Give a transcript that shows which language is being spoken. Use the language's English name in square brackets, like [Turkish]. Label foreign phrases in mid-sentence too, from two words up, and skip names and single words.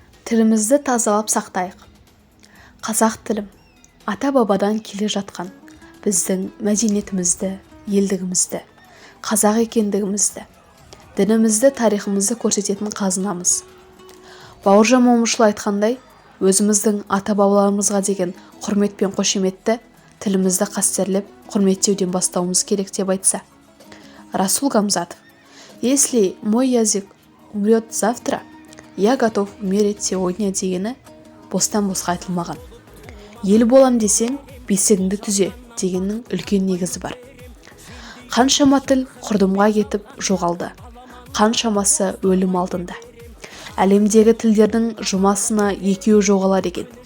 [Kazakh] тілімізді тазалап сақтайық. Қазақ тілім ата-бабадан келе жатқан біздің мәдениетімізді, елдігімізді, қазақ екендігімізді, дінімізді, тарихымызды көрсететін қазынамыз. Бауыржан Момышұлы айтқандай, өзіміздің ата-бабаларымызға деген құрмет пен қошеметті тілімізді қастерлеп, құрметтеуден бастауымыз керек деп айтса. Расул Гамзатов: [Russian] если мой язык умрет завтра, я готов умереть сегодня [Kazakh] дегені бостан-босқа айтылмаған. Ел болам десең, бесігіңді түзе дегеннің үлкен негізі бар. Қаншама тіл құрдымға кетіп жоғалды, қаншамасы өлім алдында. Әлемдегі тілдердің жұмасына екеуі жоғалар екен.